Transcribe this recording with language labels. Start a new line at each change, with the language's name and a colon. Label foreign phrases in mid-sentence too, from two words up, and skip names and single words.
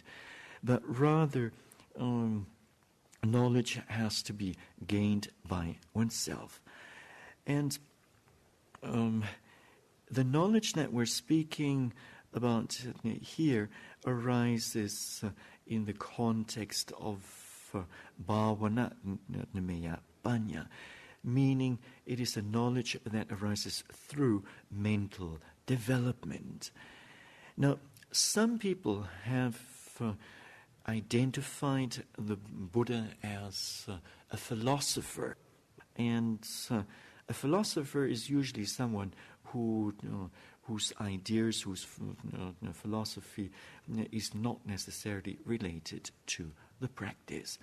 English: But rather, knowledge has to be gained by oneself. And the knowledge that we're speaking about here arises in the context of
Pali: bhavana nameya paññā,
English: meaning it is a knowledge that arises through mental development. Now, some people have identified the Buddha as a philosopher, and a philosopher is usually someone whose ideas, whose philosophy is not necessarily related to the practice.